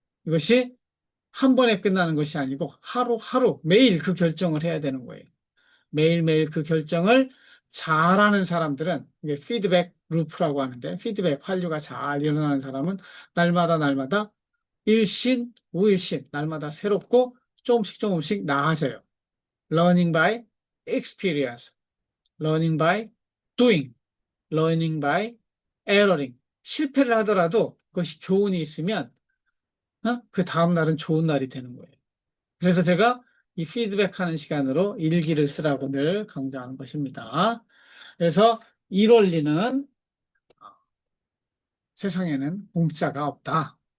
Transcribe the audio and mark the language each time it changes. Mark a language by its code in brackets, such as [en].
[ko] 이것이 한 번에 끝나는 것이 아니고 하루하루 매일 그 결정을 해야 되는 거예요. 매일매일 그 결정을 잘하는 사람들은 이게 피드백 루프라고 하는데 피드백 환류가 잘 일어나는 사람은 날마다 일신, 우일신 날마다 새롭고 조금씩 나아져요. [en] Learning by experience, learning by doing, learning by erroring. [ko] 실패를 하더라도 그것이 교훈이 있으면 그 다음 날은 좋은 날이 되는 거예요. 그래서 제가 이 피드백하는 시간으로 일기를 쓰라고 늘 강조하는 것입니다. 그래서 이 원리는 세상에는 공짜가 없다.